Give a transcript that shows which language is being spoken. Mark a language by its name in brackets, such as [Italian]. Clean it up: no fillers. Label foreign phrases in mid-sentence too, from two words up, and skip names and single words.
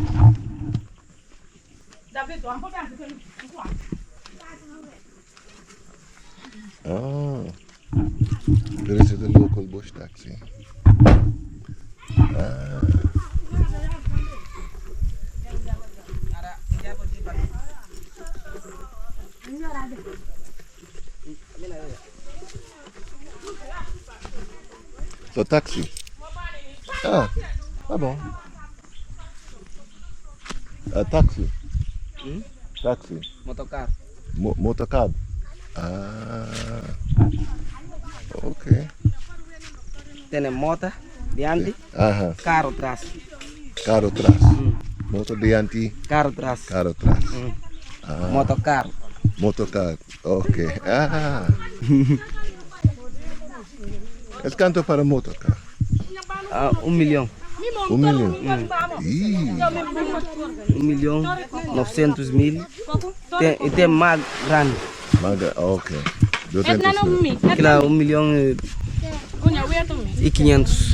[English] Oh, this is the local bush taxi. So taxi. [French] Ah bon. Taxi. Taxi. [English] Motocar. Motorcab. Okay. [Spanish] Tiene [Portuguese] moto diante, [Spanish] carro atrás. Carro atrás. Moto diante. Carro atrás. Carro atrás. Motocar. Motorcab. Okay. ¿Es cuánto para motorcar? 1 millón. 1 millón. 1.900.000. [Portuguese] Tem más grande. [Spanish] Okay. Claro, 1 millón Y 500.